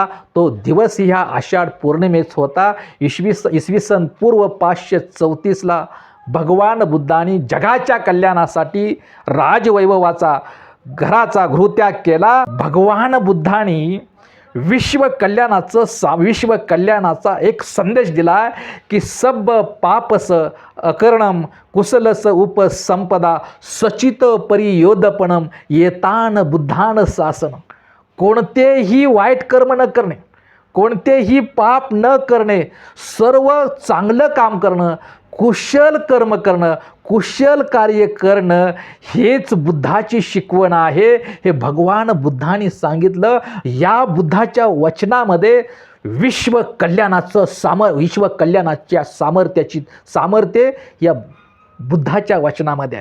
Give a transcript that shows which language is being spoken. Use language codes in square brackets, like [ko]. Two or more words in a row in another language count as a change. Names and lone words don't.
[mr] तो दिवस ह्या आषाढ पौर्णिमेच होता. इसवी सन पूर्व 534ला भगवान बुद्धांनी जगाच्या कल्याणासाठी राजवैभवाचा घराचा गृहत्याग केला. भगवान बुद्धांनी विश्व कल्याणाचा एक संदेश दिला की [pi] सब पापस अकर्णम कुशलस उपसंपदा सचित परियोदपणम येतान बुद्धान शासन. [mr] कोणतेही वाईट कर्म न करणे, कोणतेही पाप न करणे, सर्व चांगलं काम करणं, कुशल कर्म करणं, कुशल कार्य करणं हेच बुद्धाची शिकवण आहे. हे भगवान बुद्धांनी सांगितलं. या बुद्धाच्या वचनामध्ये विश्व कल्याणाच्या सामर्थ्य या बुद्धाच्या वचनामध्ये आहे.